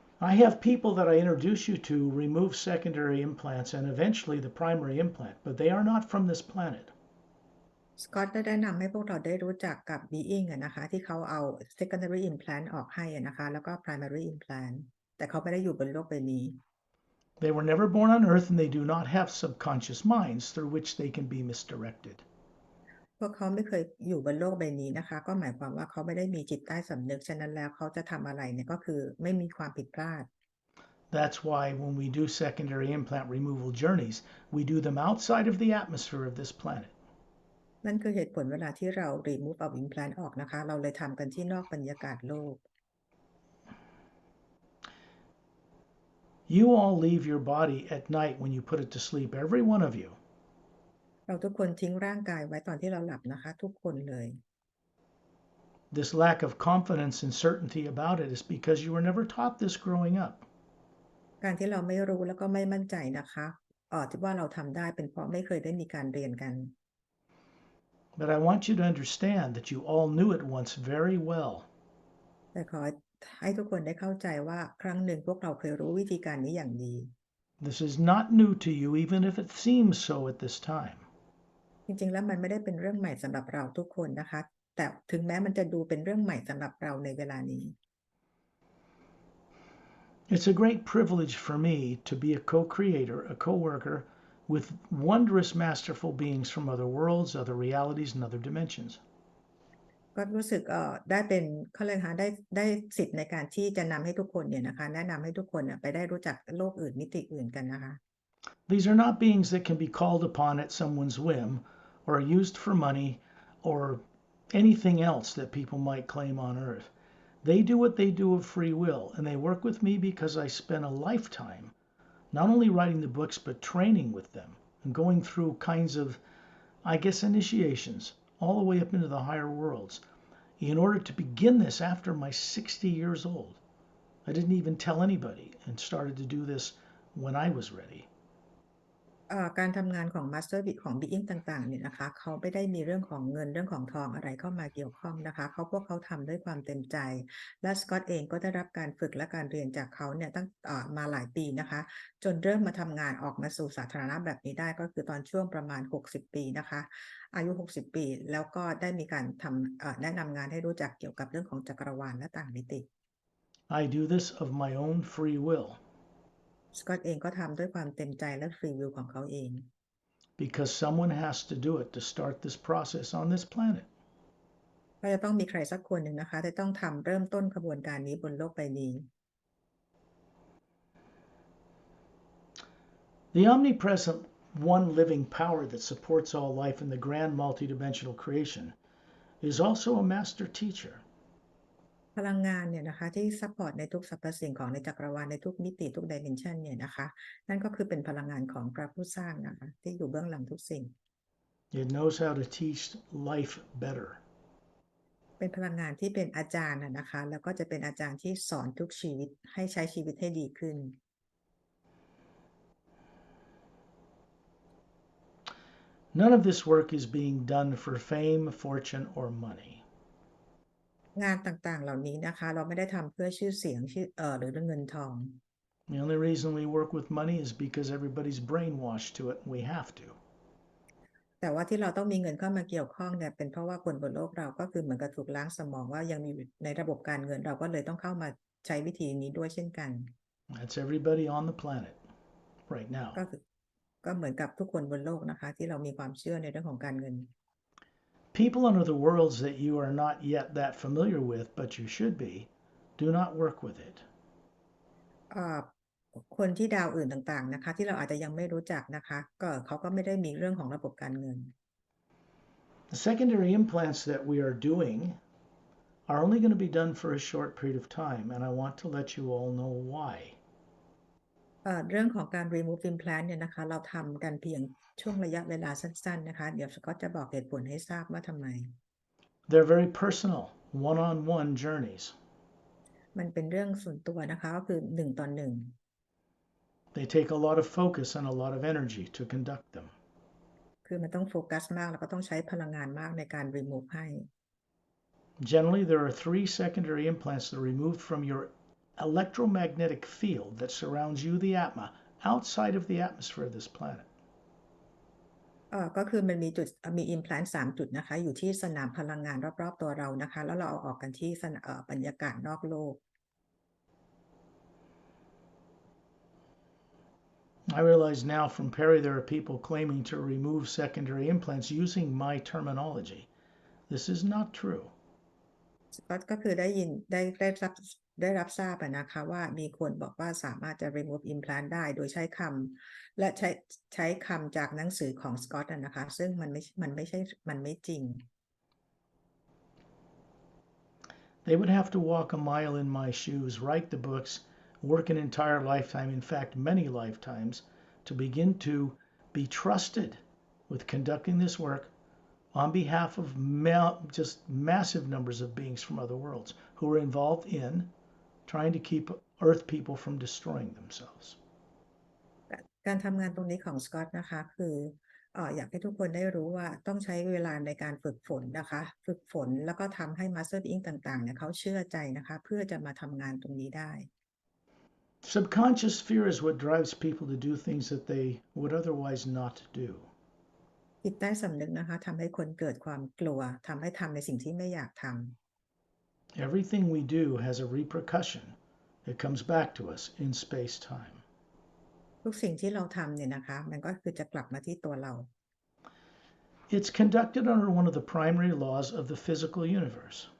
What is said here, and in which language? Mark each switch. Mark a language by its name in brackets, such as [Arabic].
[English] I have people that I introduce you to remove secondary implants and eventually the primary implant, but they are not from this planet. [Thai] สกอตได้แนะนำให้พวกเราได้รู้จักกับ being นะคะที่เขาเอา secondary implant ออกให้นะคะแล้วก็ primary implant แต่เขาไม่ได้อยู่บนโลกใบนี้ [English] They were never born on Earth and they do not have subconscious minds through which they can be misdirected. [Thai] พวกเขาไม่เคยอยู่บนโลกใบนี้นะคะก็หมายความว่าเขาไม่ได้มีจิตใต้สำนึกฉะนั้นแล้วเขาจะทำอะไรเนี่ยก็คือไม่มีความผิดพลาด [English] That's why when we do secondary implant removal journeys, we do them outside of the atmosphere of this planet. [Thai] นั่นคือเหตุผลเวลาที่เรา remove เอา implant ออกนะคะเราเลยทำกันที่นอกบรรยากาศโลก [English] You all leave your body at night when you put it to sleep, every one of you. [Thai] เราทุกคนทิ้งร่างกายไว้ตอนที่เราหลับนะคะทุกคนเลย [English] This lack of confidence and certainty about it is because you were never taught this growing up. [Thai] การที่เราไม่รู้แล้วก็ไม่มั่นใจนะคะที่ว่าเราทำได้เป็นเพราะไม่เคยได้มีการเรียนกัน [English] But I want you to understand that you all knew it once very well. [Thai] แต่ขอ ให้ทุกคนได้เข้าใจว่าครั้งหนึ่งพวกเราเคยรู้วิธีการนี้อย่างดี [English] This is not new to you, even if it seems so at this time. [Thai] จริงๆแล้วมันไม่ได้เป็นเรื่องใหม่สำหรับเราทุกคนนะคะแต่ถึงแม้มันจะดูเป็นเรื่องใหม่สำหรับเราในเวลานี้ [English] It's a great privilege for me to be a co-creator, a co-worker with wondrous, masterful beings from other worlds, other realities, and other dimensions. [Thai] ก็รู้สึกได้เป็นเขาเรียกคะได้สิทธิ์ในการที่จะนำให้ทุกคนเนี่ยนะคะแนะนำให้ทุกคนไปได้รู้จักโลกอื่นมิติอื่นกันนะคะ [English] These are not beings that can be called upon at someone's whim or used for money or anything else that people might claim on earth. They do what they do of free will, and they work with me because I spent a lifetime not only writing the books but training with them and going through kinds of, I guess, initiations all the way up into the higher worlds in order to begin this after my 60 years old. I didn't even tell anybody and started to do this when I was ready. [Thai] การทำงานของ Master ของ Being ต่างๆเนี่ยนะคะเขาไม่ได้มีเรื่องของเงินเรื่องของทองอะไรเข้ามาเกี่ยวข้องนะคะพวกเขาทำด้วยความเต็มใจและสกอตเองก็ได้รับการฝึกและการเรียนจากเขาเนี่ยตั้งมาหลายปีนะคะจนเริ่มมาทำงานออกมาสู่สาธารณะแบบนี้ได้ก็คือตอนช่วงประมาณ60 ปีนะคะอายุ60 ปีแล้วก็ได้มีการทำแนะนำงานให้รู้จักเกี่ยวกับเรื่องของจักรวาลและต่างมิติ [English] I do this of my own free will [Thai] สกอตเองก็ทำด้วยความเต็มใจและฟรีวิลของเขาเอง [English] because someone has to do it to start this process on this planet. [Thai] ก็จะต้องมีใครสักคนหนึ่งนะคะที่ต้องเริ่มต้นขบวนการนี้บนโลกใบนี้ [English] The omnipresent one living power that supports all life in the grand multidimensional creation is also a master teacher. [Thai] พลังงานเนี่ยนะคะที่ซัพพอร์ตในทุกสรรพสิ่งของในจักรวาลในทุกมิติทุกดิเมนชันเนี่ยนะคะนั่นก็คือเป็นพลังงานของพระผู้สร้างนะคะที่อยู่เบื้องหลังทุกสิ่ง [English] It knows how to teach life better. [Thai] เป็นพลังงานที่เป็นอาจารย์นะคะแล้วก็จะเป็นอาจารย์ที่สอนทุกชีวิตให้ใช้ชีวิตให้ดีขึ้น [English] None of this work is being done for fame, fortune, or money. [Thai] งานต่างๆเหล่านี้นะคะเราไม่ได้ทำเพื่อชื่อเสียงหรือเงินทอง [English] The only reason we work with money is because everybody's brainwashed to it and we have to. [Thai] แต่ว่าที่เราต้องมีเงินเข้ามาเกี่ยวข้องเนี่ยเป็นเพราะว่าคนบนโลกเราก็คือเหมือนกับถูกล้างสมองว่ายังมีในระบบการเงินเราก็เลยต้องเข้ามาใช้วิธีนี้ด้วยเช่นกัน [English] That's everybody on the planet right now. [Thai] ก็เหมือนกับทุกคนบนโลกนะคะที่เรามีความเชื่อในเรื่องของการเงิน [English] People on other worlds that you are not yet that familiar with, but you should be, do not work with it. [Thai] คนที่ดาวอื่นต่างๆนะคะที่เราอาจจะยังไม่รู้จักนะคะก็เขาก็ไม่ได้มีเรื่องของระบบการเงิน [English] The secondary implants that we are doing are only going to be done for a short period of time, and I want to let you all know why. [Thai] เรื่องของการ remove implant เนี่ยนะคะเราทำกันเพียงช่วงระยะเวลาสั้นๆนะคะเดี๋ยวก็จะบอกเหตุผลให้ทราบว่าทำไม [English] They're very personal, one-on-one journeys. [Thai] มันเป็นเรื่องส่วนตัวนะคะก็คือ1 ต่อ 1 [English] They take a lot of focus and a lot of energy to conduct them. [Thai] คือมันต้องโฟกัสมากแล้วก็ต้องใช้พลังงานมากในการ remove ให้ [English] Generally, there are 3 secondary implants that are removed from your electromagnetic field that surrounds you, the Atma, outside of the atmosphere of this planet. [Thai] ก็คือมันมี implant 3 จุดนะคะอยู่ที่สนามพลังงานรอบๆตัวเรานะคะแล้วเราเอาออกกันที่บรรยากาศนอกโลก [English] I realize now from Pari there are people claiming to remove secondary implants using my terminology. This is not true. [Thai] ก็คือได้รับทราบนะคะว่ามีคนบอกว่าสามารถจะ remove implant ได้โดยใช้คำและใช้คำจากหนังสือของสกอตนะคะซึ่งมันไม่จริง [English] They would have to walk a mile in my shoes, write the books, work an entire lifetime, in fact, many lifetimes, to begin to be trusted with conducting this work on behalf of just massive numbers of beings from other worlds who are involved in trying to keep Earth people from destroying themselves. [Thai] การทำงานตรงนี้ของสกอตนะคะคืออยากให้ทุกคนได้รู้ว่าต้องใช้เวลาในการฝึกฝนนะคะฝึกฝนแล้วก็ทำให้ Master Being ต่างๆเนี่ยเขาเชื่อใจนะคะเพื่อจะมาทำงานตรงนี้ได้ [English] Subconscious fear is what drives people to do things that they would otherwise not do. [Thai] จิตใต้สำนึกนะคะทำให้คนเกิดความกลัวทำให้ทำในสิ่งที่ไม่อยากทำ [English] Everything we do has a repercussion that comes back to us in space-time. [Thai] ทุกสิ่งที่เราทำเนี่ยนะคะมันก็คือจะกลับมาที่ตัวเรา [English] It's conducted under one of the primary laws of the physical universe.